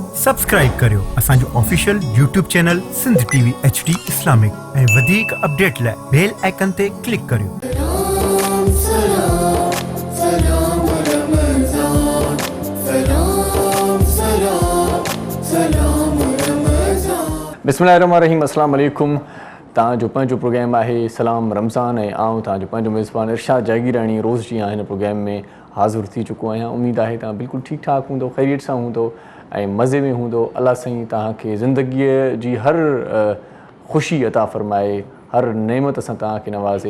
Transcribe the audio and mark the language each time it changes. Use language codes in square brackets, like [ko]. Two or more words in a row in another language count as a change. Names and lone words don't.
[sd] सब्सक्राइब करियो असांजो [en] official YouTube channel [sd] सिंध टीवी HD इस्लामिक ऐं वधीक अपडेट लाइ [en] bell icon [sd] ते क्लिक करियो। [ar] بسم الله الرحمن الرحيم، السلام عليكم. [sd] तव्हांजो पंहिंजो प्रोग्राम आहे सलाम रमज़ान ऐं आउं तव्हांजो पंहिंजो मेज़बान इरशाद जागीरानी रोज़ जी हिन प्रोग्राम में हाज़िर थी चुको आहियां। उम्मीद आहे तव्हां बिल्कुलु ठीकु ठाक हूंदो, ख़ैरियत सां हूंदो ऐं मज़े में हूंदो। अल्लाह साईं तव्हांखे ज़िंदगीअ जी हर ख़ुशी अता फ़रमाए, हर नेमत सां तव्हांखे नवाज़े।